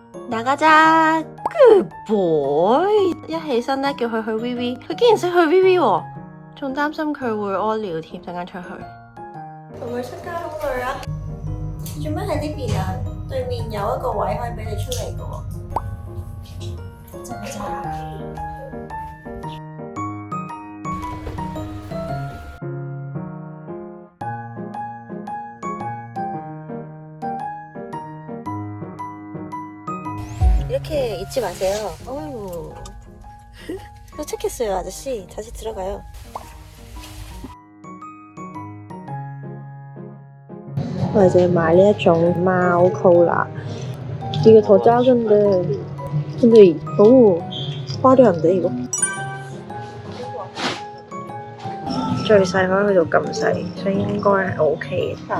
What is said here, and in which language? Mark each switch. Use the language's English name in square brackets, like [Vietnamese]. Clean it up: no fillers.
[Cantonese] 大家咋 ？ [English] Good boy！ [Cantonese] 一起身咧，叫佢去 VV， 佢竟然識去 VV 喎，仲擔心佢會屙尿添，陣間出去。同佢出街好累啊！做咩喺呢邊啊？對面有一個位可以俾你出嚟嘅喎。 [Korean] 真이렇게 잊지 마세요. 어휴. 도착했어요, 아저씨. 다시 들어가요. 나 이제 [Cantonese] 買呢一種貓 [Korean] 콜라. 이게 더 작은데, 근데 너무 화려한데 이거? [Cantonese] 最細可以去到咁細，所以應該係 OK 嘅。